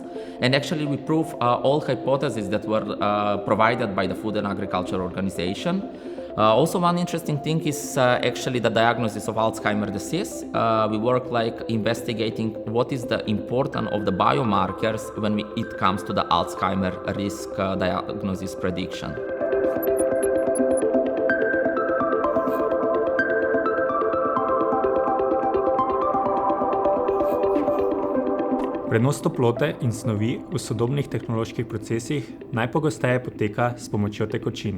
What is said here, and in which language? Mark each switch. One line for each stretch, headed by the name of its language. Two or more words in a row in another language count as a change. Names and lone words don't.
English: And actually we proved all hypotheses that were provided by the Food and Agriculture Organization. Also, one interesting thing is actually the diagnosis of Alzheimer's disease. We work like investigating what is the importance of the biomarkers when it comes to the Alzheimer's risk diagnosis prediction.
Slovenian: Prenos toplote in snovi v sodobnih tehnoloških procesih najpogosteje poteka s pomočjo tekočin.